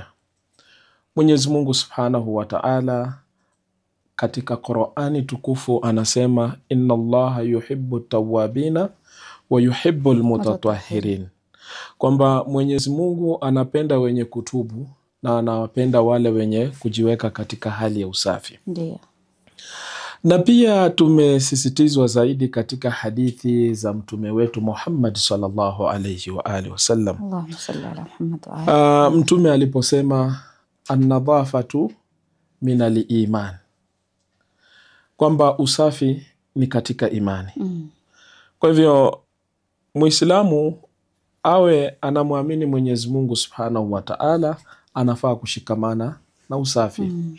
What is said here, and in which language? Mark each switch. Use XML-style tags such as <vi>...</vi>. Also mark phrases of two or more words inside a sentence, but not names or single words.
<sw>Mwenyezi Mungu</sw> <ar>سبحانه وتعالى</ar> <sw>katika Qur'ani tukufu anasema</sw> <ar>إن الله يحب التوابين ويحب المتطهرين,</ar> <sw>kwamba Mwenyezi Mungu anapenda wenye kutubu na anawapenda wale wenye kujiweka katika hali ya usafi. Ndiyo. Na pia tumesisitizwa zaidi katika hadithi za mtume wetu Muhammad</sw> <ar>صلى الله عليه وآله وسلم. اللهم صل على محمد وآله.</ar> <sw>Mtume aliposema</sw> <ar>النظافة من الإيمان,</ar> <sw>kwamba usafi ni katika imani. Kwa hivyo Muislamu awe anamwamini Mwenyezi Mungu</sw> <ar>سبحانه وتعالى</ar> <sw>anafaa kushikamana na usafi.</sw>